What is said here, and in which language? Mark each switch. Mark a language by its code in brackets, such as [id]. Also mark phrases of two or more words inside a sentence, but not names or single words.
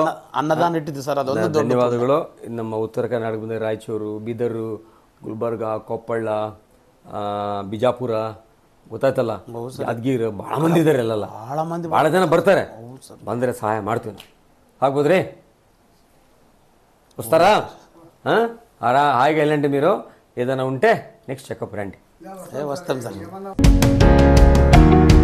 [kn] ಅನ್ನದಾನ ಇಟ್ಟಿದ್ದು ಸರ್, ಅದೊಂದು ಧನ್ಯವಾದಗಳು. ನಮ್ಮ ಉತ್ತರ ಕರ್ನಾಟಕ ಬಂದ ರಾಯಚೂರು, ಬೀದರು, ಗುಲ್ಬರ್ಗ, ಕೊಪ್ಪಳ, ಬಿಜಾಪುರ, ಗೊತ್ತಾಯ್ತಲ್ಲ, ಯಾದಗಿರಿ, ಭಾಳ ಮಂದಿ ಇದ್ದಾರೆ. ಅಲ್ಲ ಭಾಳ ಜನ ಬರ್ತಾರೆ. ಬಂದರೆ ಸಹಾಯ ಮಾಡ್ತೀವಿ ನಾವು. [te] ಆಗ್ಬೋದ್ರಿ వస్తారా? హాయిగా వెళ్ళండి. మీరు ఏదైనా ఉంటే [en] next checkup [te] రండి. వస్తాం సార్.